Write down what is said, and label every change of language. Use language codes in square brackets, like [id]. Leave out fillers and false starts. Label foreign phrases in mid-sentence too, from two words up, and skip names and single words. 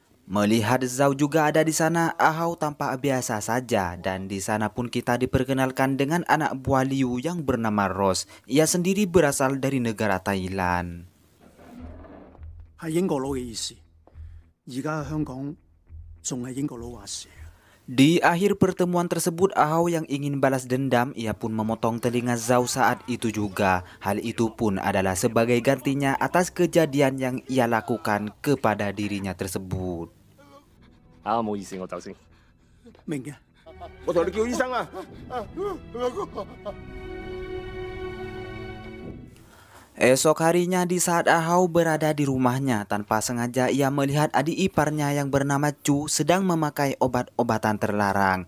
[id] Melihat Zhao juga ada di sana, Ahau tampak biasa saja dan di sana pun kita diperkenalkan dengan anak buah Liu yang bernama Rose. Ia sendiri berasal dari negara Thailand. [yue] 係英國佬嘅意思。而家香港仲係英國佬話事。 [id] Di akhir pertemuan tersebut, Ahau yang ingin balas dendam, ia pun memotong telinga Zhao saat itu juga. Hal itu pun adalah sebagai gantinya atas kejadian yang ia lakukan kepada dirinya tersebut. [yue] 冇意思，我走先。明嘅。我同你叫醫生啊！ [id] Esok harinya di saat Ahau berada di rumahnya, tanpa sengaja ia melihat adik iparnya yang bernama Chu sedang memakai obat-obatan terlarang.